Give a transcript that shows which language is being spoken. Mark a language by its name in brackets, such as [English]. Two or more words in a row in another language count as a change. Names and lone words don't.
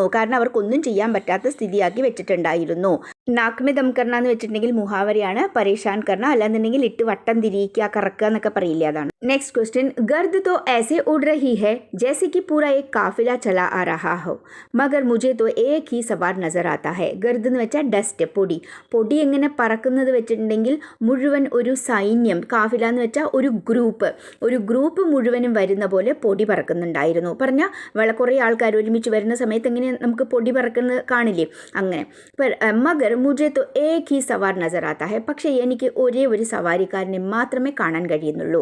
[Malayalam] കാരണം അവർക്കൊന്നും ചെയ്യാൻ പറ്റാത്ത സ്ഥിതിയാക്കി വെച്ചിട്ടുണ്ടായിരുന്നു. [Hindi] नाक में दम करना [Malayalam] എന്ന് വെച്ചിട്ടുണ്ടെങ്കിൽ മുഹാവരയാണ്. [Hindi] परेशान करना [Malayalam] അല്ലാന്നുണ്ടെങ്കിൽ ഇട്ട് വട്ടം തിരിയിക്കുക, കറക്കുക എന്നൊക്കെ പറയില്ല, അതാണ്. [English] next question, [Hindi] ഗർദ് तो ऐसे उड़ रही है जैसे कि पूरा एक काफिला चला आ रहा हो मगर मुझे तो एक ही सवार नजर आता है. [Malayalam] ഗർദ് എന്ന് വെച്ചാൽ ഡസ്റ്റ്, പൊടി എങ്ങനെ പറക്കുന്നത് വെച്ചിട്ടുണ്ടെങ്കിൽ മുഴുവൻ ഒരു സൈന്യം, കാഫില എന്ന് വെച്ചാൽ ഒരു ഗ്രൂപ്പ് മുഴുവനും വരുന്ന പോലെ പൊടി പറക്കുന്നുണ്ടായിരുന്നു. പറഞ്ഞാൽ കുറേ ആൾക്കാർ ഒരുമിച്ച് വരുന്ന സമയത്ത് എങ്ങനെ നമുക്ക് പൊടി പറക്കുന്നത് കാണില്ലേ, അങ്ങനെ. [Hindi] मगर मुझे तो एक ही सवार नज़र आता है, [Malayalam] പക്ഷേ എനിക്ക് ഒരേ ഒരു സവാരിക്കാരനെ മാത്രമേ കാണാൻ കഴിയുന്നുള്ളൂ.